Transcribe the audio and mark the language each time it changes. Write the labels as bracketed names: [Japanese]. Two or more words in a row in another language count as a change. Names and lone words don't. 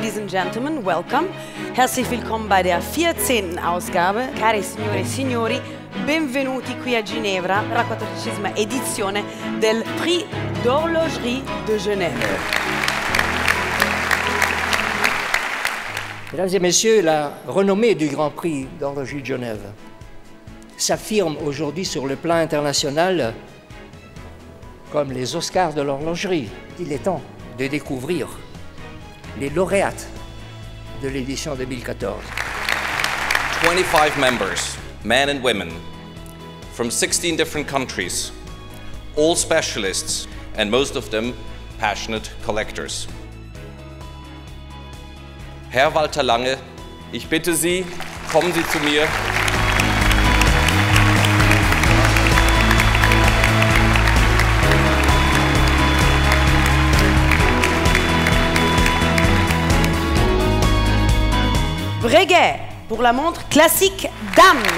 [English] gentlemen, welcome. [German] Herzlich willkommen bei der 14. Ausgabe. [Italian] Cari signore e signori, benvenuti qui a Ginevra per la 14ª edizione del Prix d'Horlogerie de Genève. [French] Mesdames et messieurs, la renommée du Grand Prix d'Horlogerie de Genève s'affirme aujourd'hui sur le plan international comme les Oscars de l'horlogerie. Il est temps de découvrir les lauréates de l'édition 2014. [English] 25 members, men and women, from 16 different countries, all specialists, and most of them passionate collectors. [German] Herr Walter Lange, ich bitte Sie, kommen Sie zu mir. [French] Breguet pour la montre classique dame.